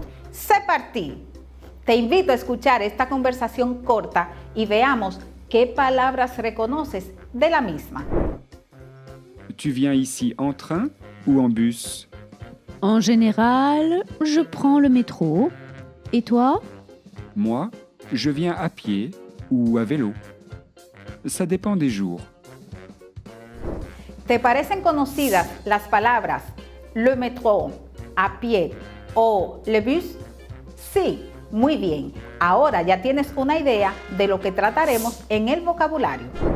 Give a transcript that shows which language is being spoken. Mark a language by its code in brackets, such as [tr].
[fr] C'est parti. [es] Te invito a escuchar esta conversación corta y veamos qué palabras reconoces de la misma. [fr] Tu viens ici en train ou en bus? En général, je prends le métro. Et toi? Moi, je viens à pied ou à vélo. Ça dépend des jours. [es] ¿Te parecen conocidas las palabras le métro, a pie o le bus? Sí, muy bien. Ahora ya tienes una idea de lo que trataremos en el vocabulario.